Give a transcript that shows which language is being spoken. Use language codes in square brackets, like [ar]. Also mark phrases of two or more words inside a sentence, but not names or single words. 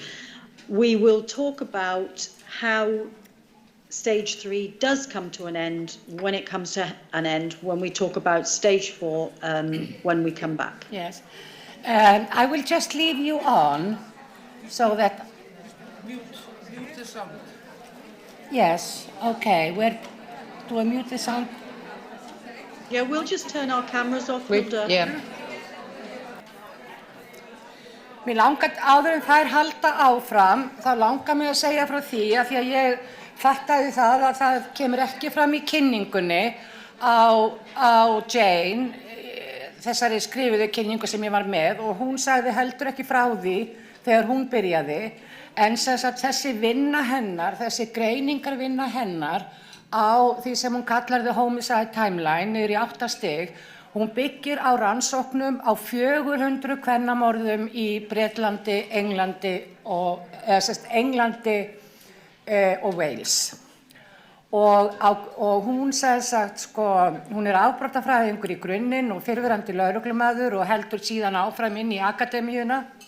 [en] We will talk about how stage 3 does come to an end, when it comes to an end, when we talk about stage 4, when we come back. Yes. I will just leave you on so that... Mute the sound. Yes, okay. Where do I mute the sound? Yeah, we'll just turn our cameras off. Yeah. [is] Mér langar áður en þær halda áfram, þá langar mig að segja frá því að ég fattaði það að það kemur ekki fram í kynningunni á Jane, þessari skrifuðu kynningu sem ég var með, og hún sagði heldur ekki frá því þegar hún byrjaði, en þessi vinna hennar, þessi greiningarvinna hennar á því sem hún kallar [en] the homicide timeline [is] niður í 8 stig, hún byggir á rannsóknum á 400 kvennamorðum í Bretlandi, Englandi og Wales. Og hún sagði sagt, sko, hún afbrotafræðingur í grunninn og fyrrverandi lögreglumaður og heldur síðan áfram inn í akademíuna.